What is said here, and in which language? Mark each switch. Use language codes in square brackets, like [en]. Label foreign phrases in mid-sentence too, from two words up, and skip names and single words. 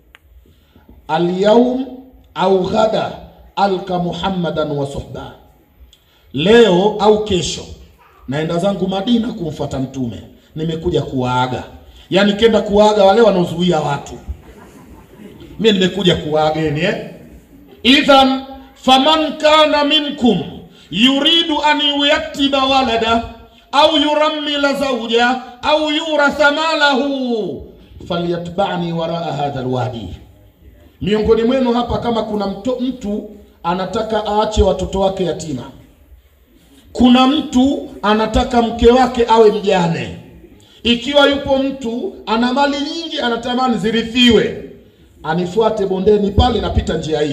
[ar] اليوم أو غدا ألقى محمدا وصحبه, [sw] leo au kesho naenda zangu Madina kumfuata mtume, nimekuja kuwaaga. Yani kenda kuwaaga wale wanaozuia watu, mimi nimekuja kuwaageni. [ar] إذن فمن كان منكم يريد أن يكتب ولدا أو يرمل زوجة أو يورث ماله فليتبعني وراء هذا الوادي. [sw] Miongoni mwenu hapa kama kuna mtu anataka aache watoto wake yatima, kuna mtu anataka mke wake awe mjane, ikiwa yupo mtu ana mali nyingi anatamani zirithiwe, anifuate bondeni pale, napita njia hii.